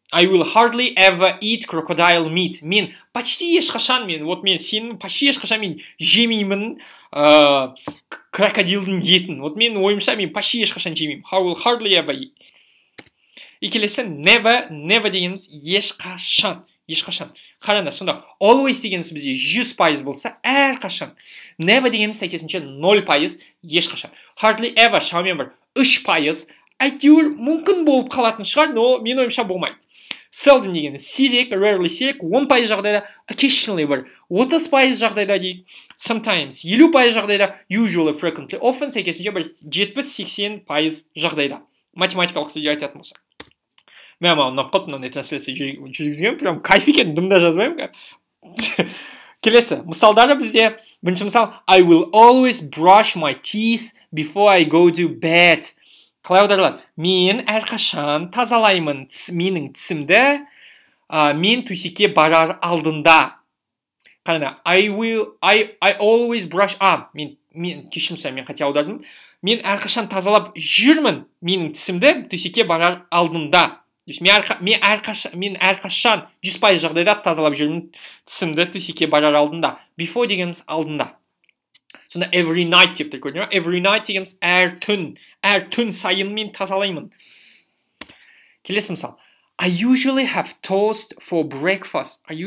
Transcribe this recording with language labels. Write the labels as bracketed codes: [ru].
[en] I will hardly ever eat crocodile meat. [kk] Мен почти ешқашан, мен сенің почти ешқашан мен жемеймін крокодилдің етін. Вот мен ойымша мен почти ешқашан жемеймін. [en] I will hardly ever eat. [kk] И келесі never дегеніміз ешқашан. Қараңдар, сонда always дегеніміз бізде 100% болса, әрқашан. Never дегеніміз сәйкесінше 0% ешқашан. Hardly ever шамамен бір 3%. Әйтеуір мүмкін болып қалатын шығар, но мен ойымша болмайды. Seldom дегеніміз сирек, rarely сирек, 10% жағдайда, occasionally бір 30% жағдайда дейік. Sometimes 50% жағдайда, usually, frequently, often сәйкесінше бір 70-80% жағдайда. Математикалық түрде айтатын болса. Мен ұнап қалды, мынандай трансляция жүргізген, прям кайф екен, дымда жазбаймын. Келесі мысалдары бізде бірінші мысал [en] I will always brush my teeth before I go to bed. [kk] Қалай аударылады? Мен әрқашан тазалаймын менің тісімді мен төсекке барар алдында. Қараңдар, [en] I always brush [kk] мен кешірім сұраймын, мен қате аудардым. Мен әрқашан тазалап жүрмін менің тісімді төсекке барар алдында. Мен әрқашан 100% жағдайда тазалап жүрмін тісімді төсекке барар алдында. Before дегеніміз алдында. Сонда every night деп көрдіңіз. Every night дегеніміз әр түн сайын мен тазалаймын. Келесі мысал. [en] I usually have toast for breakfast.